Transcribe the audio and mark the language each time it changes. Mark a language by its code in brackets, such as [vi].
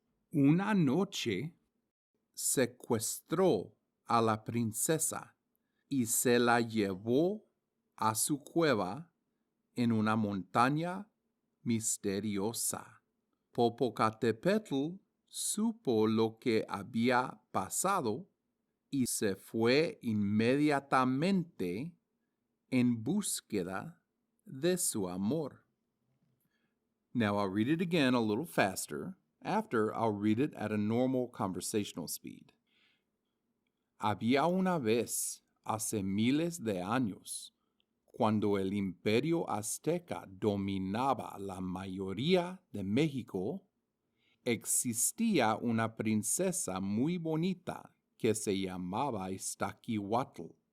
[es] Una noche secuestró a la princesa y se la llevó a su cueva en una montaña misteriosa. Popocatépetl supo lo que había pasado y se fue inmediatamente en búsqueda de su amor. [en] Now I'll read it again a little faster. After, I'll read it at a normal conversational speed. [es] Había una vez, hace miles de años, cuando el imperio azteca dominaba la mayoría de México, existía una princesa muy bonita que se llamaba Iztaccíhuatl.